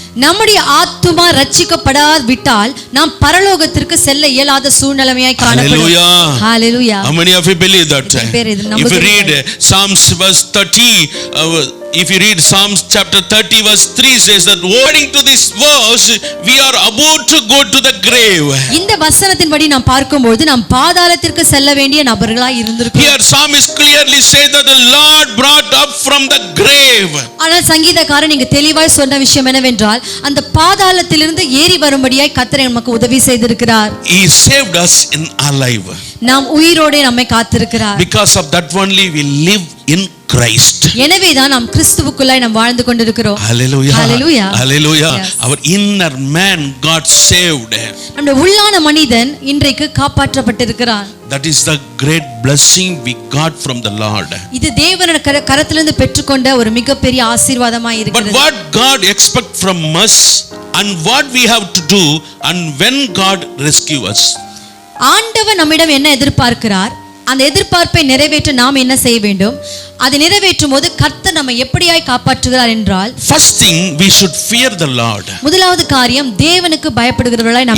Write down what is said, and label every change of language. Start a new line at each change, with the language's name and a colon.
Tamil: நம்முடைய ஆத்துமா ரட்சிக்கப்படாவிட்டால் நாம் பரலோகத்திற்கு செல்ல இயலாத சூழ்நிலையாய் காணப்படும்.
English: Hallelujah. Hallelujah. How many of you believe that? If you read Psalms verse 30, if you read Psalms chapter 30 verse 3 says that according to this verse we are about to go to the grave.
Tamil: இந்த வசனத்தின்படி நாம் பார்க்கும்போது நாம் பாதாளத்திற்கு செல்ல வேண்டிய நபர்களாய் இருந்திருக்கிறோம்.
English: Here psalmist clearly says that the Lord brought up from the grave.
Tamil: ஆனால் சங்கீதக்காரன் இங்கு தெளிவாய் சொன்ன விஷயம் என்னவென்றால் அந்த பாதாளத்திலிருந்து ஏறி வரும்படியாய் கர்த்தர் நமக்கு உதவி செய்திருக்கிறார்.
English: He saved us in our life.
Tamil: நாம் உயிரோடே நம்மை காத்திருக்கிறார்.
English: Because of that only we live in Christ.
Tamil: எனவேதான் நாம் கிறிஸ்துவுக்குள்ளாய் நாம் வாழ்ந்து கொண்டிருக்கிறோம்.
English: Hallelujah. Hallelujah. Hallelujah. Yes. Our inner man got saved.
Tamil: நம்முடைய உள்ளான மனிதன் இன்றைக்கு காப்பாற்றப்பட்டிருக்கிறான்.
English: That is the great blessing we got from the Lord.
Tamil: இது தேவனுடைய கரத்திலிருந்து பெற்றுக்கொண்ட ஒரு மிகப்பெரிய ஆசீர்வாதமாய்
English: But
Tamil: இருக்கிறது.
English: what God expect from us and what we have to do and when God rescue us.
Tamil: ஆண்டவர் நம்மிடம் என்ன எதிர்பார்க்கிறார், அந்த எதிர்பார்ப்பை நிறைவேற்ற நாம் என்ன செய்ய வேண்டும், அதை நிறைவேற்றும் போது கர்த்தர் நம்மை எப்படியாய் காப்பாற்றுகிறார் என்றால்,
English: First thing we should fear the Lord.
Tamil: முதலாவது காரியம் தேவனுக்கு பயப்படுகிறவர்களாய் நாம்